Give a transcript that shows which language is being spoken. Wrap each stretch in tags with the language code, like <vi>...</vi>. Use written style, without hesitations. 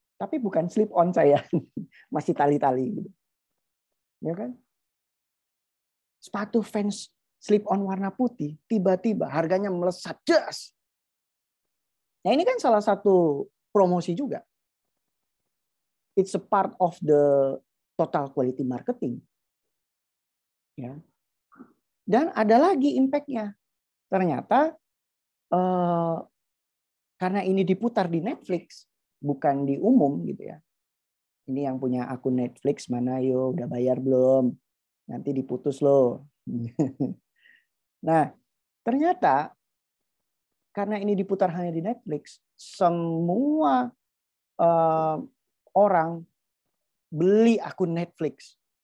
<id>Tapi bukan slip on saya. Masih tali-tali gitu. Ya kan? Sepatu Vans slip on warna putih, tiba-tiba harganya melesat jas. Nah, ini kan salah satu promosi juga.</id> <en>It's a part of the total quality marketing.</en> <id>Ya. Dan ada lagi impact-nya. Ternyata karena ini diputar di Netflix, bukan di umum gitu ya. Ini yang punya akun Netflix mana yo, udah bayar belum? Nanti diputus loh. Nah, ternyata karena ini diputar hanya di Netflix, semua orang beli akun Netflix.</id>